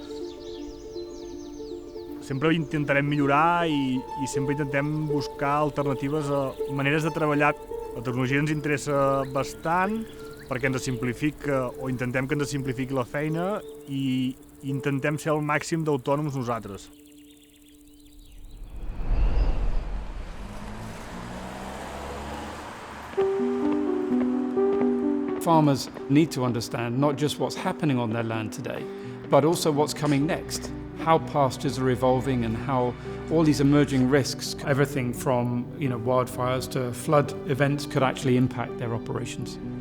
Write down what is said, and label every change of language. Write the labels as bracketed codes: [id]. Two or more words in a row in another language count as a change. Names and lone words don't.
[ca] Sempre intentarem millorar i sempre intentem buscar alternatives a maneres de treballar. La tecnologia ens interessa bastant perquè ens simplifica, o intentem que ens simplifiqui la feina i intentem ser el màxim d'autònoms nosaltres. [en] Farmers need to understand not just what's happening on their land today, but also what's coming next, how pastures are evolving and how all these emerging risks, everything from wildfires to flood events, could actually impact their operations.